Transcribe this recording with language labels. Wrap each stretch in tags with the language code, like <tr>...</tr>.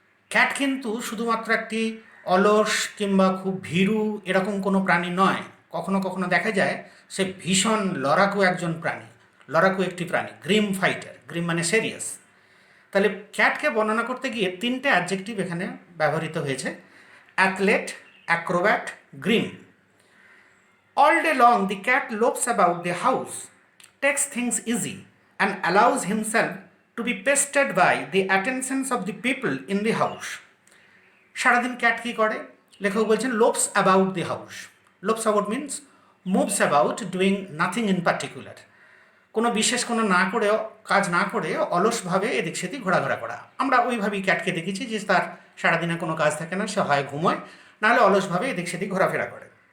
<bn>Cat কিন্তু শুধুমাত্র একটি অলস কিংবা খুব ভীরু এরকম কোনো প্রাণী নয়। কখনো কখনো দেখা যায় সে ভীষণ লড়াকু একজন প্রাণী, লড়াকু একটি প্রাণী। গ্রিম ফাইটার, গ্রিম মানে সিরিয়াস। তাহলে ক্যাটকে বর্ণনা করতে গিয়ে তিনটে অ্যাডজেক্টিভ এখানে ব্যবহৃত হয়েছে: athlete, Acrobat, Grimm.</bn> <en>All day long the cat lopes about the house, takes things easy and allows himself to be pestered by the attentions of the people in the house.</en> <bn>সারাদিন cat কী করে? লেখক বলছেন</bn> <en>Lopes about the house. Lopes about means moves about doing nothing in particular.</en> <bn>কোনো বিশেষ কোনো না করেও, কাজ না করে অলসভাবে এদিক সেদিক ঘোরাঘোরা করা। আমরা ওইভাবেই ক্যাটকে দেখেছি যে তার সারাদিনে কোনো কাজ থাকে না, সে হয় ঘুমোয়, নাহলে অলসভাবে এদিক সেদিক ঘোরাফেরা করে।</bn>